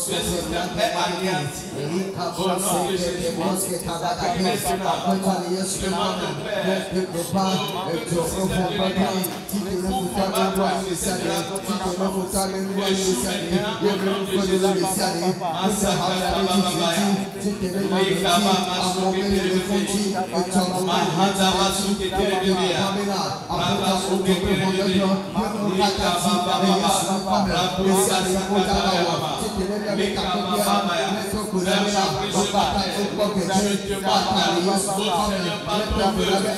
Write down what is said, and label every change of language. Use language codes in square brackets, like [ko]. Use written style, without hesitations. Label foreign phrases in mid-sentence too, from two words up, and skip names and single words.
[fr] Ce système est anéanti au nom de Jésus. Maintenant, demande au Père que tout système de l'ennemi pour combattre le système de la convention échoue maintenant au nom de Jésus. Masakata bababaya, Lekaba masuke terebebe, Mahanda masuke terebebea, Raba suke terebebe, Lekaba bababa, Rabusa sakata baba, Lekaba babaya. Je te demande, ô Seigneur, par ton feu,